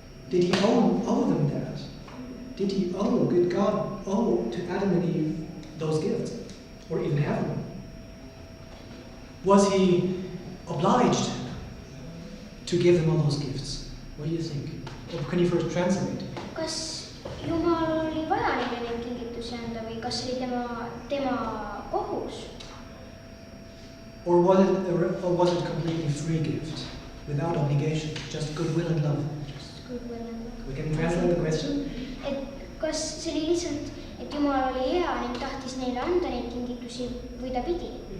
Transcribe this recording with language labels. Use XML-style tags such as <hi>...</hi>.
<en>Did he owe them that? Did God owe to Adam and Eve those gifts? Or even heaven? Was he obliged to give them all those gifts? What do you think? Or can you first translate?</en> <et>Kas Jumal oli vaja neile neid kingitusi anda või kas oli tema kohus?</et> <en>Or was it completely free gift, without obligation, just goodwill and love? Just goodwill and love. We can translate the question?</en> <et>Et kas see oli lihtsalt, et Jumal oli hea ning tahtis neile anda neid kingitusi või ta pidi?</et>